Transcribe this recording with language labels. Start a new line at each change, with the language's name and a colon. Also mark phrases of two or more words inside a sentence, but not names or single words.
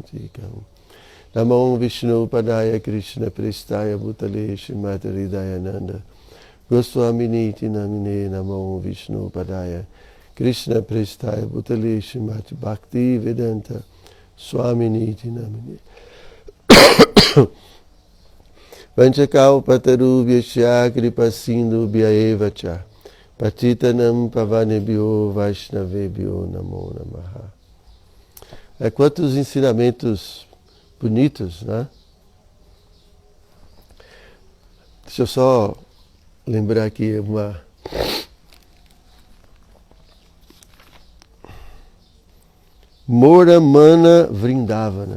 Sanskrit: टिकम् नमो विष्णु पादाय कृष्ण प्रेष्ठाय भूतले श्रीमति हृदयानन्द गोस्वामिनि नामिने नमो विष्णु पादाय कृष्ण प्रेष्ठाय भूतले श्रीमति भक्ति वेदान्त स्वामिनि नामिने वाञ्छाकल्पतरुभ्यश्च कृपासिन्धुभ्य एव च पतितानां पावनेभ्यो वैष्णवेभ्यो नमो नमः.
Portuguese: Quantos ensinamentos bonitos, né? Deixa eu só lembrar aqui uma...
Bangla: মোর মন বৃন্দাবন.